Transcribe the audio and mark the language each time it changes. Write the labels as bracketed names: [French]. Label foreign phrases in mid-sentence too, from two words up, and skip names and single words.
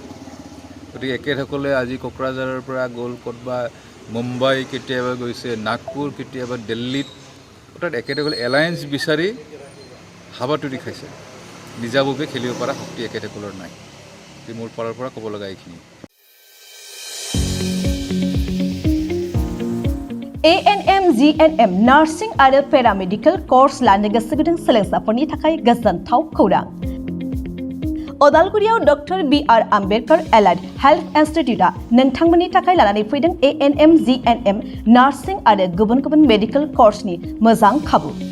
[Assamese] গতিকে একেসকলে আজি কোকৰাঝাৰৰ পৰা গ'ল, ক'তবা মুম্বাই কেতিয়াবা গৈছে, নাগপুৰ কেতিয়াবা দিল্লীত, অৰ্থাৎ একেসকলে এলায়েন্স বিচাৰি হাবাতুৰি খাইছে। নিজাভাৱে খেলিব পৰা শক্তি একেসকলৰ নাই। মোৰ পাৰৰ পৰা ক'ব লগা এইখিনি। [Bodo] ANM GNM नार्सिं आरो [English] paramedical course [Bodo] लानो गोसो गुदुं सोलोंसाफोरनि थाखाय गोजोनथाव खौरां। अदालगुरियाव डक्टर BR आम्बेडकार एलाइड हेल्थ इन्स्टिट्यूटआ नोंथांमोननि थाखाय लानानै फैदों ANM GNM नार्सिं आरो गुबुन गुबुन मेडिकेल कर्सनि मोजां खाबु।